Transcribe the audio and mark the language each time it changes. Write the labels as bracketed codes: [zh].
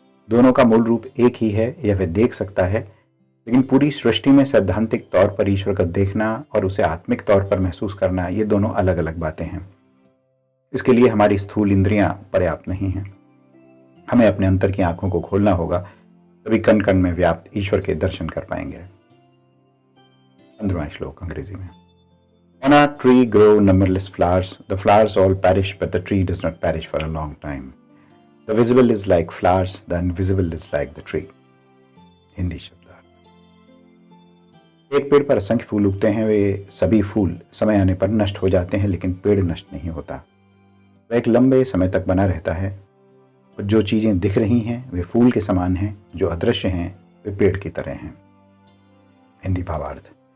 [hi] दोनों का मूल रूप एक ही है, यह वह देख सकता है, लेकिन पूरी सृष्टि में सैद्धांतिक तौर पर ईश्वर का देखना और उसे आत्मिक तौर पर महसूस करना, ये दोनों अलग अलग बातें हैं। इसके लिए हमारी स्थूल इंद्रियां पर्याप्त नहीं हैं। हमें अपने अंतर की आंखों को खोलना होगा, तभी कण कण में व्याप्त ईश्वर के दर्शन कर पाएंगे। 15वां श्लोक अंग्रेजी में। [en] On a tree grow numberless flowers. The flowers all perish, but the tree does not perish for a long time. The visible is like flowers, the invisible is like the tree. [hi] Hindi शब्दार्थ। एक पेड़ पर असंख्य फूल उगते हैं, वे सभी फूल समय आने पर नष्ट हो जाते हैं, लेकिन पेड़ नष्ट नहीं होता। वह एक लंबे समय तक बना रहता है। और जो चीजें दिख रही हैं वे फूल के समान हैं, जो अदृश्य हैं वे पेड़ की तरह हैं। हिंदी भावार्थ।